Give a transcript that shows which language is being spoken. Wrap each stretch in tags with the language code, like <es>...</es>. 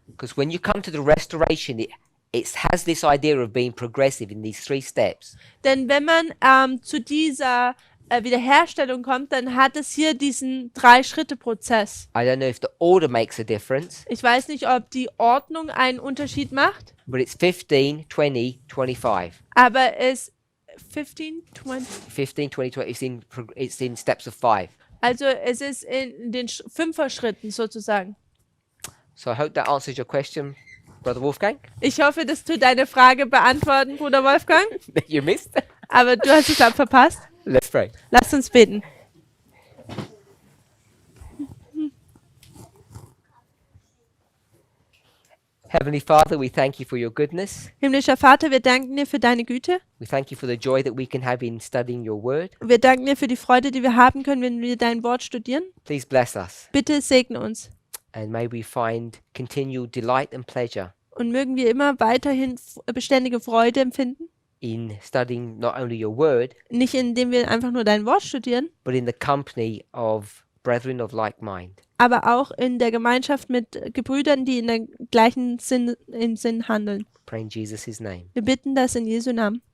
<en>Because when you come to the restoration, it has this idea of being progressive in these 3 steps.</en> <de>Denn wenn man zu dieser Wiederherstellung kommt, dann hat es hier diesen 3-Schritte-Prozess.</de> <en>I don't know if the order makes a difference,</en> <de>Ich weiß nicht, ob die Ordnung einen Unterschied macht,</de> <en>but it's 15, 20, 25.</en> <de>aber es 15, 20.</de> <en>15, 20, 20, it's in steps of 5.</en> <de>Also es ist in den 5er-Schritten sozusagen.</de> <en>So I hope that answers your question, Brother Wolfgang.</en> <de>Ich hoffe, dass du deine Frage beantworten, Bruder Wolfgang.</de> <en>That you missed.</en> <de>Aber du hast es ab verpasst.</de> <en>Let's pray.</en> <de>Lass uns beten.</de> <en>Heavenly Father, we thank you for your goodness.</en> <de>Himmlischer Vater, wir danken dir für deine Güte.</de> <en>We thank you for the joy that we can have in studying your word.</en> <de>Wir danken dir für die Freude, die wir haben können, wenn wir dein Wort studieren.</de> <en>Please bless us,</en> <de>Bitte segne uns.</de> <en>and may we find continual delight and pleasure</en> <de>Und mögen wir immer weiterhin beständige Freude empfinden.</de> <en>in studying not only your word,</en> <de>Nicht indem wir einfach nur dein Wort studieren,</de> <en>but in the company of brethren of like mind.</en> <de>aber auch in der Gemeinschaft mit Gebrüdern, die in der gleichen Sinn handeln.</de> <en>Pray in Jesus' name.</en> <de>Wir bitten das in Jesu Namen.</de>